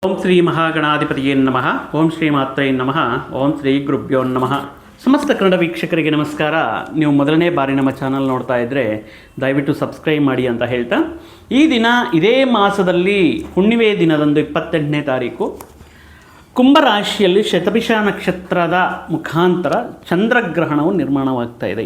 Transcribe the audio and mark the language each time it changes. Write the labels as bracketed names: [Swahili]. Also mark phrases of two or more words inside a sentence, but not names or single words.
[Sanskrit] ಓಂ ಶ್ರೀ ಮಹಾಗಣಾಧಿಪತಿಯೇ ನಮಃ. ಓಂ ಶ್ರೀ ಮಾತ್ರೇ ನಮಃ. ಓಂ ಶ್ರೀ ಗುರುಭ್ಯೋ ನಮಃ. [Kannada] ಸಮಸ್ತ ಕನ್ನಡ ವೀಕ್ಷಕರಿಗೆ ನಮಸ್ಕಾರ. ನೀವು ಮೊದಲನೇ ಬಾರಿ ನಮ್ಮ ಚಾನಲ್ ನೋಡ್ತಾ ಇದ್ದರೆ ದಯವಿಟ್ಟು ಸಬ್ಸ್ಕ್ರೈಬ್ ಮಾಡಿ ಅಂತ ಹೇಳ್ತಾ, ಈ ದಿನ ಇದೇ ಮಾಸದಲ್ಲಿ ಹುಣ್ಣಿಮೆ ದಿನದಂದು 28ನೇ ತಾರೀಕು ಕುಂಭರಾಶಿಯಲ್ಲಿ ಶತಭಿಷ ನಕ್ಷತ್ರದ ಮುಖಾಂತರ ಚಂದ್ರಗ್ರಹಣವು ನಿರ್ಮಾಣವಾಗ್ತಾ ಇದೆ.